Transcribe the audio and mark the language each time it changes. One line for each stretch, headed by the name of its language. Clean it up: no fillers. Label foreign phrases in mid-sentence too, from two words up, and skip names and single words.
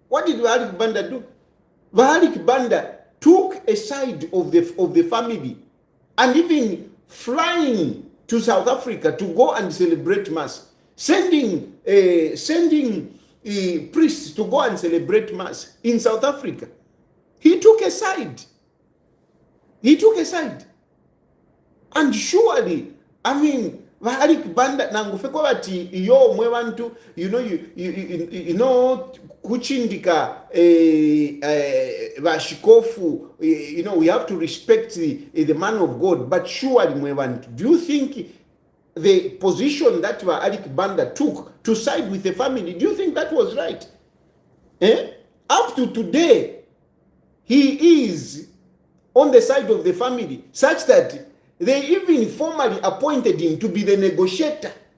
English: Alick Banda took a side of the family, and even flying to South Africa to go and celebrate Mass, sending priests to go and celebrate Mass in South Africa. He took a side. And surely,
Bemba: Alick Banda nangufeko bati iyo mwe bantu kuchindika bashikofu,
English: we have to respect the man of God, but surely
Bemba: mwe bantu,
English: do you think the position that Alick Banda took to side with the family, do you think that was right? Up to today, he is on the side of the family, such that they even formally appointed him to be the negotiator.